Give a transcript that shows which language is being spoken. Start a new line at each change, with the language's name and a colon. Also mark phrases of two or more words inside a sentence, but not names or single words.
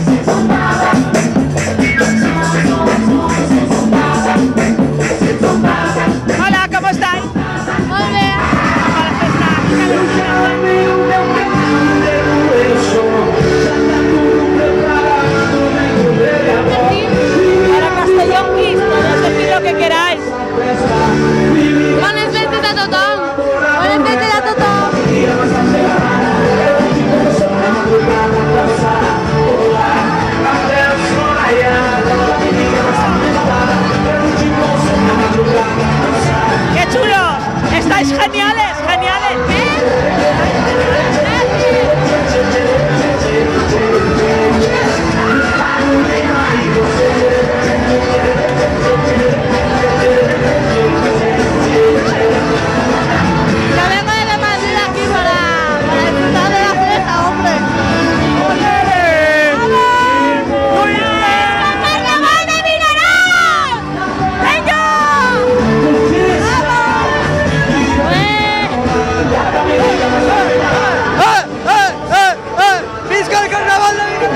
Spanish: Hola, ¿cómo estáis?
Catalan: Molt bé. A la festa.
Spanish: Para Castellonquis, podeu decir lo que queráis.
Catalan: Bones festes a tothom. Bones festes a tothom.
Spanish: ¡Qué chulo! ¡Estáis geniales, geniales! Yo vengo de Madrid aquí para disfrutar de la fiesta, hombre. ¡Carnaval de Vinaròs! ¡Venga!
Catalan: ¡Visca el Carnaval de